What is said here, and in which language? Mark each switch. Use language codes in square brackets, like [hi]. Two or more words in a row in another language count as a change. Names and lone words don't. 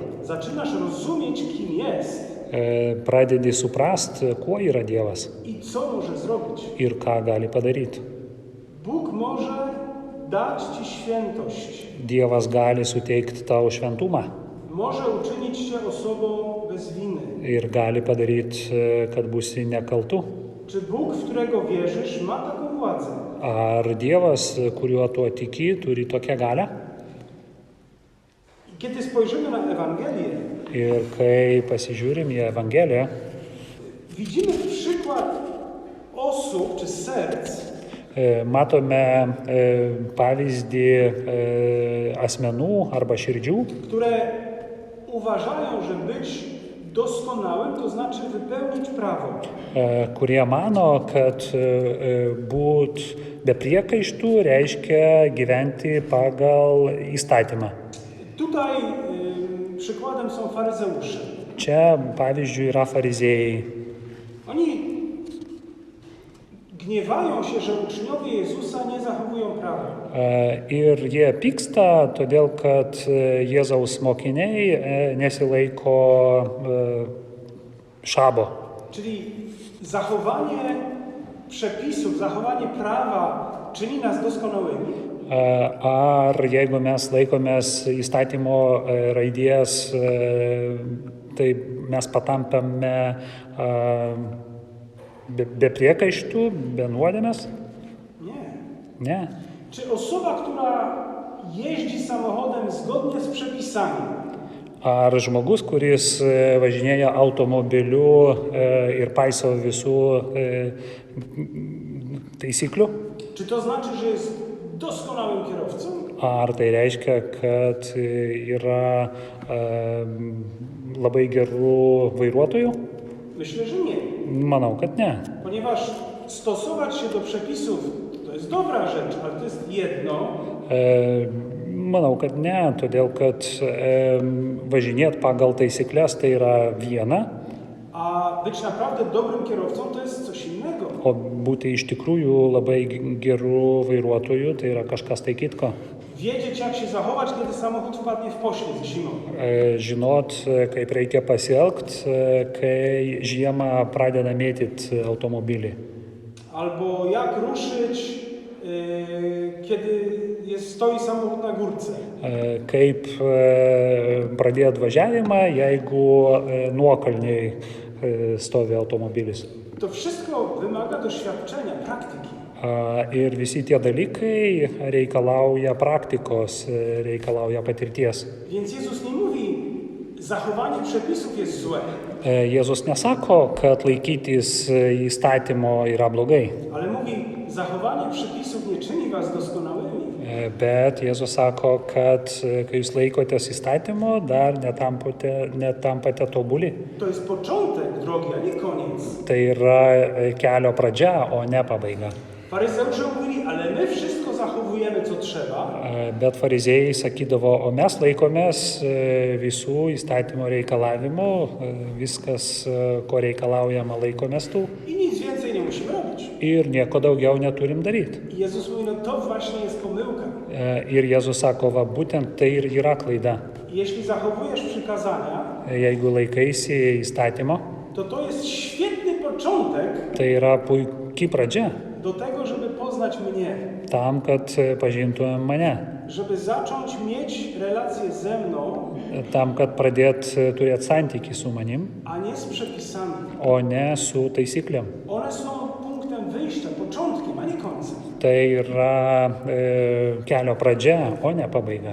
[pl] Zaczynasz rozumieć, kim jest [lt] Pradedi suprast, kuo yra Dievas [pl] i co może zrobić. [lt] ir ką gali padaryti. [pl] Bóg może dać Ci świętość. [lt] Dievas gali suteikti tau šventumą [pl] Może uczynić Cię osobą bez winy. [lt] ir gali padaryti, kad būsi nekaltu. [pl] Czy Bóg, w którego wierzysz, ma taką władzę? [lt] Ar Dievas, kuriuo tuo tiki, turi tokią galią? [pl] I kiedy spojrzymy na Ewangelię, [lt] Ir kai pasižiūrim į Evangeliją, [pl] widzimy przykład osób czy serc, [lt] matome pavyzdį asmenų arba širdžių, [pl] które uważają, że być doskonałym to znaczy wypełnić prawo. [lt] kurie mano, kad būt be priekaištų reiškia gyventi pagal įstatymą. [pl] Tutaj przykładem są faryzeusze. [lt] Čia, pavyzdžiui, yra fariziejai. [pl] Oni gniewają się, że uczniowie Jezusa nie zachowują prawa. [lt] Ir jie pyksta, todėl kad Jėzaus mokiniai nesilaiko šabo. [pl] Czyli zachowanie przepisów, zachowanie prawa czyni nas doskonałymi. [lt] Ar jeigu mes laikomės įstatymo raidės, tai mes patampame be priekaištų, be nuodėmės? [pl] Nie. [lt] Ne. [pl] Czy osoba, która jeździ samochodem zgodnie z przepisami, [lt] Ar žmogus, kuris važinėja automobiliu ir paiso visų taisyklių, [pl] czy to znaczy, że jest doskonałym kierowcą? [lt] ar tai reiškia, kad yra labai gerų vairuotojų? [pl] Myślę, że nie. [lt] Manau, kad ne. [pl] Ponieważ stosować się do przepisów to jest dobra rzecz, ale to jest jedno, [lt] Manau, kad ne, todėl kad važinėti pagal taisyklės tai yra viena, [pl] a być naprawdę dobrym kierowcą to jest coś innego. [lt] o būti iš tikrųjų labai geru vairuotoju tai yra kažkas tai kitko. [pl] Wiedzieć, jak się zachować, kiedy samochód wpadnie w poślizg zimą. [lt] Žinot, kaip reikia pasielgti, kai žiemą pradeda mėtyti automobilį. [pl] Albo jak ruszyć, kiedy stoi samochód na górce. [lt] Kaip pradėti važiavimą, jeigu nuokalniai stovi automobilis. [pl] To wszystko wymaga doświadczenia, praktyki. [lt] Ir visi tie dalykai reikalauja praktikos, reikalauja patirties. [pl] Więc Jezus nie mówi, zachowanie przepisów jest złe, [lt] Jėzus nesako, kad laikytis įstatymo yra blogai, [pl] ale mówi, zachowanie przepisów nie czyni was doskonałymi. [lt] bet Jėzus sako, kad kai jūs laikotės įstatymo, dar netampate tobuli. [pl] To jest początek drogi, a nie koniec. [lt] Tai yra kelio pradžia, o ne pabaiga. [pl] Faryzeusze mówili, ale my wszystko zachowujemy, co trzeba, [lt] Bet fariziejai sakydavo, o mes laikomės visų įstatymo reikalavimų, viskas, ko reikalaujama, laikomės tų [pl] i nic więcej nie musimy robić. [lt] ir nieko daugiau neturim daryti. [pl] I Jezus mówi, no to właśnie jest pomyłka. [lt] Ir Jėzus sako, va būtent tai ir yra klaida. [pl] I jeśli zachowujesz przykazania, [lt] Jeigu laikaisi įstatymo, [pl] to jest świetny początek [lt] tai yra puikiai pradžia [pl] do tego, żeby poznać mnie, [lt] tam, kad pažintumėm mane, [pl] żeby zacząć mieć relacje ze mną, [lt] tam, kad pradėt turėti santykį su manim, [pl] a nie z przepisami. [lt] o ne su taisyklėm. [pl] One są punktem wyjścia, początkiem, a nie końcem. [lt] Tai yra kelio pradžia, o ne pabaiga.